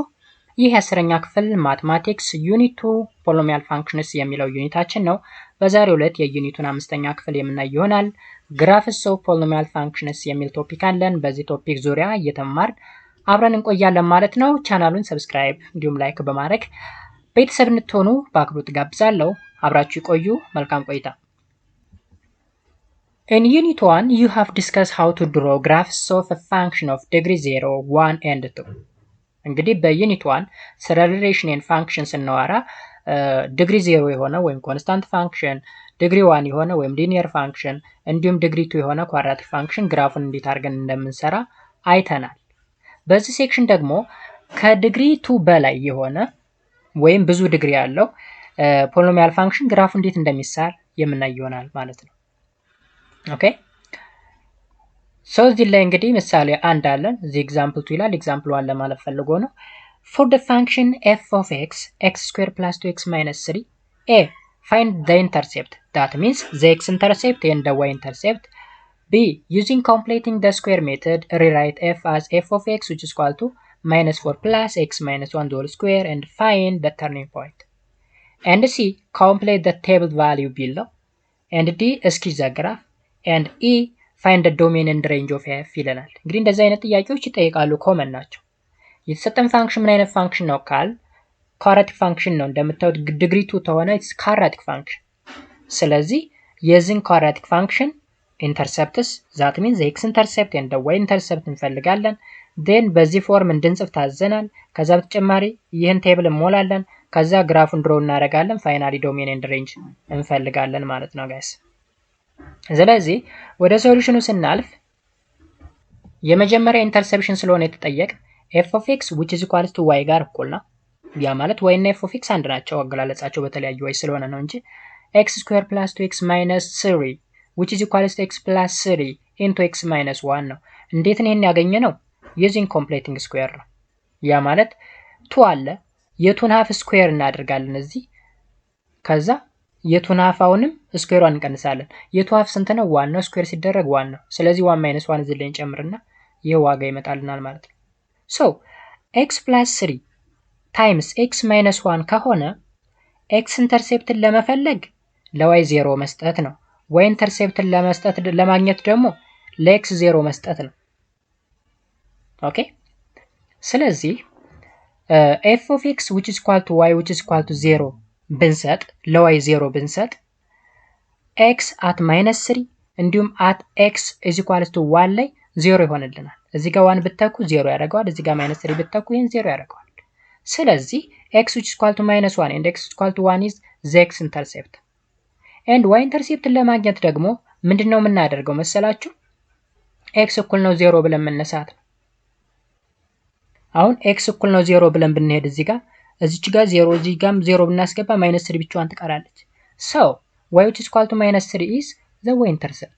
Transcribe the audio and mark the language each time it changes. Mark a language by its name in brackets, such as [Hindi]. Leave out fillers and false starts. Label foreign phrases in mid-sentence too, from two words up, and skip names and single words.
[Amharic] ይህ የ10ኛ ክፍል [English] mathematics unit 2 polynomial functions [Amharic] የሚለው ዩኒታችን ነው። በዛሬው ዕለት የዩኒቱን 5ኛ ክፍል የምናይ ይሆናል። [English] graphs of polynomial functions [Amharic] የሚል ቶፒክ አለን። በዚህ ቶፒክ ዙሪያ እየተማርን አብረን እንቆያለን ማለት ነው። ቻናሉን ሰብስክራይብ እንዲሁም ላይክ በማድረግ ቤተሰብ እንድትሆኑ በአክብሮት ጋብዛለሁ። አብራችሁ ይቆዩ። መልካም ቆይታ። [English] In Unit 1, you have discussed how to draw graphs of a function of degree 0, 1 and 2. [Amharic] እንግዲህ በዩኒት 1 ስለ [English] relation and function [Amharic] ስናወራ ዲግሪ 0 የሆነ ወይም [English] constant function፣ [Amharic] ዲግሪ 1 የሆነ ወይም [English] linear function [Amharic] እንዲሁም ዲግሪ 2 የሆነ [English] quadratic function [Amharic] ግራፉን እንዴት አድርገን እንደምንሰራ አይተናል። በዚህ ሴክሽን ደግሞ ከዲግሪ 2 በላይ የሆነ ወይም ብዙ ዲግሪ ያለው [English] polynomial function [Amharic] ግራፉ እንዴት እንደሚሳል የምናይ ይሆናል ማለት ነው። ኦኬ ሶ እዚህ ላይ እንግዲህ ምሳሌ አንድ አለን። እዚህ ኤግዛምፕል 2 ይላል። ኤግዛምፕል 1 ለማለት ፈልጎ ነው። [English] for the function f of x square plus 2x minus 3 a find the intercept, that means the x intercept and the y intercept. b using completing the square method rewrite f as f of x which is equal to minus 4 plus x minus 1 whole square and find the turning point. and c complete the table value below. and d sketch the graph and e find the domain and range of f [Amharic] ይለናል። እንግዲህ እንደዚህ አይነት ጥያቄዎች ይጠይቃሉ፣ ኮመን ናቸው። የተሰጠን ፋንክሽን ምን አይነት ፋንክሽን ነው [English] called quadratic function [Amharic] ነው። እንደምታዩት ዲግሪ 2 ተሆነ [English] it's quadratic function። [Amharic] ስለዚህ የዚህን [English] quadratic function intercepts that means x intercept and y intercept [Amharic] እንፈልጋለን። ዴን በዚህ ፎርም እንድንጽፍ ታዘናል። ከዛ በተጨማሪ ይህን ቴብል እንሞላለን። ከዛ ግራፉን ድሮ እናደርጋለን። ፋይናሊ [English] domain and range [Amharic] እንፈልጋለን ማለት ነው ጋይስ። ስለዚህ ወደ ሶሉሽኑ ስናልፍ የመጀመሪያ ኢንተርሰፕሽን ስለሆነ የተጠየቅ [English] f of x which is equal to y [Amharic] ጋር እኩል ነው። ያ ማለት y እና [English] f of x [Amharic] አንድ ናቸው። አገላለጻቸው በተለያዩ y ስለሆነ ነው እንጂ [English] x square plus 2x minus 3 which is equal to x plus 3 into x minus 1 [Amharic] ነው። እንዴት ነው ይሄን ያገኘ ነው? [English] using completing square [Amharic] ነው። ያ ማለት 2 አለ የቱን [English] half square [Amharic] እናደርጋለን እዚህ ከዛ የቱን half አሁንም ስኩዌሯን እንቀንሳለን። የቱ half ስንት ነው? 1 ነው። ስኩዌር ሲደረግ 1 ነው። ስለዚህ 1 minus 1 እዚህ ላይ እንጨምርና ይሄ ዋጋ ይመጣልናል ማለት ነው። ሶ [English] x plus 3 times x minus 1 [Amharic] ከሆነ x ኢንተርሴፕትን ለመፈለግ ለy 0 መስጠት ነው። y ኢንተርሴፕትን ለማግኘት ደግሞ ለx 0 መስጠት ነው። ኦኬ ስለዚህ [English] f of x which is equal to y which is equal to 0 [Amharic] ብንሰጥ ለy 0 ብንሰጥ [English] x at minus 3 [Amharic] እንዲሁም [English] at x is equal to 1 [Amharic] ላይ 0 ይሆንልናል። እዚህ ጋር 1 ብትተኩ 0 ያደርገዋል። እዚህ ጋር minus 3 ብትተኩ ይሄን 0 ያደርገዋል። ስለዚህ [English] x which is equal to minus 1 and x is equal to 1 is the x intercept. and y intercept [Amharic] ለማግኘት ደግሞ ምንድነው የምናደርገው መሰላችሁ? x እኩል ነው 0 ብለን መነሳት ነው። አሁን x እኩል ነው 0 ብለን ብንሄድ እዚች ጋር 0 እዚህ ጋርም 0 ብናስገባ minus 3 ብቻዋን ትቀራለች። [English] so y which is equal to minus 3 is the y intercept.